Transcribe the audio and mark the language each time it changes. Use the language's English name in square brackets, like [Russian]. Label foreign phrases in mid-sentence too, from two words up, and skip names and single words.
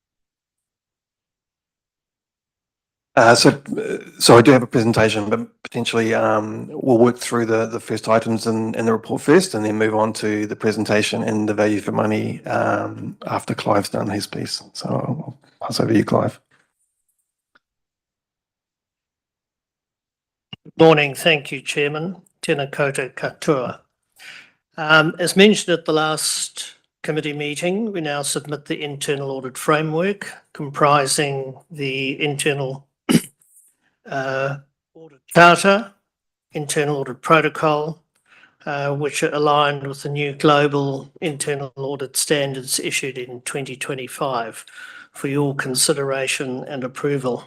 [English] So I do have a presentation, but potentially we'll work through the first items in the report first, and then move on to the presentation and the value for money after Clive's done his piece. So I'll pass over to you, Clive. Morning. Thank you, Chairman. [Māori] Tēnā koutou katoa. [English] As mentioned at the last committee meeting, we now submit the internal audit framework comprising the internal audit charter, internal audit protocol, which are aligned with the new global internal audit standards issued in 2025 for your consideration and approval.